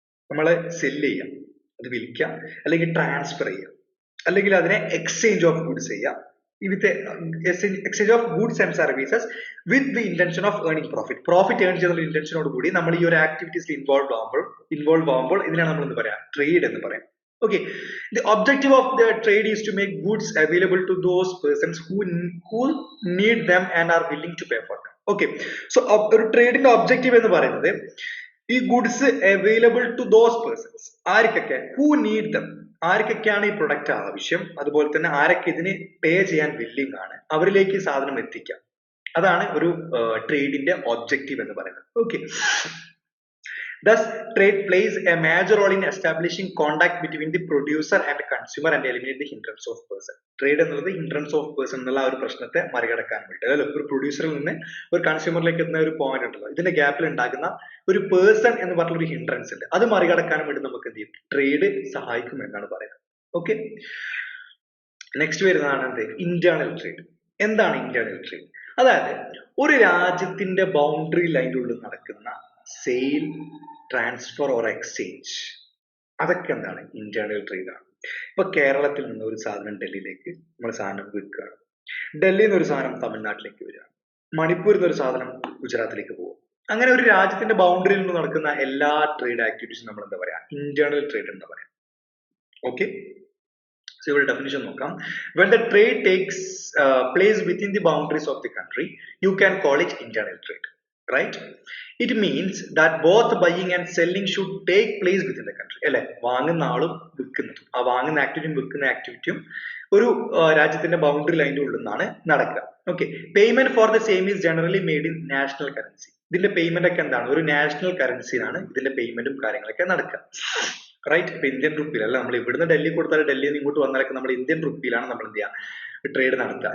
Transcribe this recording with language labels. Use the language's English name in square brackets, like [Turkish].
[Malayalam] നമ്മൾ സെല് ചെയ്യാം, അത് വിൽക്കാം, അല്ലെങ്കിൽ ട്രാൻസ്ഫർ ചെയ്യാം, അല്ലെങ്കിൽ അതിനെ എക്സ്ചേഞ്ച് ഓഫ് ഗുഡ്സ് ചെയ്യാം, [English] with exchange of goods and services with the intention of earning profit [Malayalam] earn ചെയ്യുന്ന ഇന്റൻഷനോട് കൂടി നമ്മൾ ഈ ഒരു ആക്ടിവിറ്റീസിൽ ഇൻവോൾവ് ആവുമ്പോൾ ഇതിനാണ് നമ്മൾ എന്ത് പറയാം, ട്രേഡ് എന്ന് പറയാം. [English] Okay, the objective of the trade is to make goods available to those persons who need them and are willing to pay for them. [Malayalam] Okay, so ഒരു ട്രേഡിന്റെ ഒബ്ജക്റ്റീവ് എന്ന് പറയുന്നത് ഈ goods [English] available to those persons, [Malayalam] ആർക്കൊക്കെ, [English] who need them, [Malayalam] ആർക്കൊക്കെയാണ് ഈ product ആവശ്യം, അതുപോലെ തന്നെ ആരൊക്കെ ഇതിന് പേ ചെയ്യാൻ വില്ലിംഗ് ആണ്, അവരിലേക്ക് ഈ സാധനം എത്തിക്കാം. അതാണ് ഒരു ട്രേഡിന്റെ ഒബ്ജക്റ്റീവ് എന്ന് പറയുന്നത്. Okay, [English] Thus, trade plays a major role in establishing contact between the producer and consumer and eliminate the hindrance of person. [Malayalam] Trade എന്നുള്ളത് hindrance of person എന്നുള്ള ആ ഒരു പ്രശ്നത്തെ മറികടക്കാൻ വേണ്ടി, അതായത് ഒരു പ്രൊഡ്യൂസറിൽ നിന്ന് ഒരു കൺസ്യൂമറിലേക്ക് എത്തുന്ന ഒരു പോയിന്റ് ഉണ്ടല്ലോ, ഇതിന്റെ ഗ്യാപ്പിൽ ഉണ്ടാകുന്ന ഒരു പേഴ്സൺ എന്ന് പറഞ്ഞ ഒരു ഹിൻഡ്രൻസ് ഉണ്ട്, അത് മറികടക്കാൻ വേണ്ടി നമുക്ക് എന്ത് ചെയ്യും, ട്രേഡ് സഹായിക്കും എന്നാണ് പറയുന്നത്. ഓക്കെ, നെക്സ്റ്റ് വരുന്നതാണ് എന്ത്, ഇന്റേണൽ ട്രേഡ്. എന്താണ് ഇന്റേണൽ ട്രേഡ്? അതായത് ഒരു രാജ്യത്തിന്റെ ബൗണ്ടറി ലൈനിന്റെ ഉള്ളിൽ നടക്കുന്ന സെയിൽ, ട്രാൻസ്ഫർ ഓർ എക്സ്ചേഞ്ച്, അതൊക്കെ എന്താണ്, ഇന്റേണൽ ട്രേഡ് ആണ്. ഇപ്പൊ കേരളത്തിൽ നിന്ന് ഒരു സാധനം ഡൽഹിയിലേക്ക് നമ്മൾ സാധനം വിൽക്കുകയാണ്, ഡൽഹിയിൽ നിന്ന് ഒരു സാധനം തമിഴ്നാട്ടിലേക്ക് വരികയാണ്, മണിപ്പൂരിൽ നിന്ന് ഒരു സാധനം ഗുജറാത്തിലേക്ക് പോകും. അങ്ങനെ ഒരു രാജ്യത്തിന്റെ ബൗണ്ടറിയിൽ നിന്ന് നടക്കുന്ന എല്ലാ ട്രേഡ് ആക്ടിവിറ്റീസും നമ്മൾ എന്താ പറയാ, ഇന്റേണൽ ട്രേഡ് എന്ന് പറയാം. ഓക്കെ, so ഇവിടെ definition നോക്കാം. [English] When the trade takes place within the boundaries of the country, you can call it internal trade, right? It means that both buying and selling should take place within the country. [Malayalam] അല്ലെ, വാങ്ങുന്ന ആളും വിൽക്കുന്നതും, ആ വാങ്ങുന്ന ആക്ടിവിറ്റിയും വിൽക്കുന്ന ആക്ടിവിറ്റിയും ഒരു രാജ്യത്തിന്റെ boundary ലൈനിന്റെ ഉള്ളിൽ നിന്നാണ് നടക്കുക. [English] Okay, payment for the same is generally made in national currency. [Malayalam] ഇതിന്റെ പേയ്മെന്റ് ഒക്കെ എന്താണ്, ഒരു നാഷണൽ കറൻസിയിലാണ് ഇതിന്റെ പേയ്മെന്റും കാര്യങ്ങളൊക്കെ നടക്കുക. റൈറ്റ്, ഇപ്പൊ ഇന്ത്യൻ റുപ്പിയിലല്ല, നമ്മൾ ഇവിടുന്ന് ഡൽഹി കൊടുത്താൽ ഡൽഹിയിൽ നിന്ന് ഇങ്ങോട്ട് വന്നാലൊക്കെ നമ്മൾ ഇന്ത്യൻ റുപ്പിയിലാണ് നമ്മൾ എന്ത് ചെയ്യുക, ട്രേഡ് നടത്തുക.